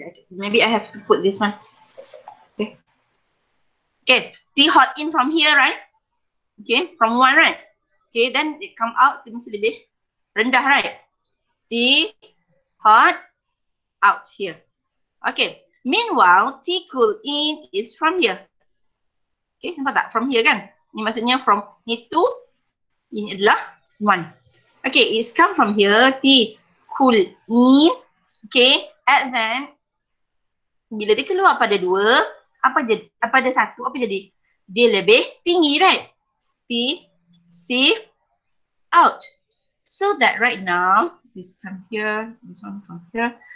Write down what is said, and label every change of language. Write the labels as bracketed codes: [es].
[en] Maybe I have to put this one. Okay. Okay, T hot in from here, right? Okay, from 1, right? Okay, then it come out [ms] mesti lebih rendah, [en] right? T hot out here. Okay, meanwhile T cool in is from here. [ms] Okay, nampak tak? [en] From here [ms] kan? Ini maksudnya from ni to, ini adalah 1. [en] Okay, it's come from here, T cool in. Okay, and then [ms] bila dia keluar pada 2, apa jadi? Pada 1, apa jadi? Dia lebih tinggi, [en] right? [ms] T C out. [en] So that right now, this come here, this one come here.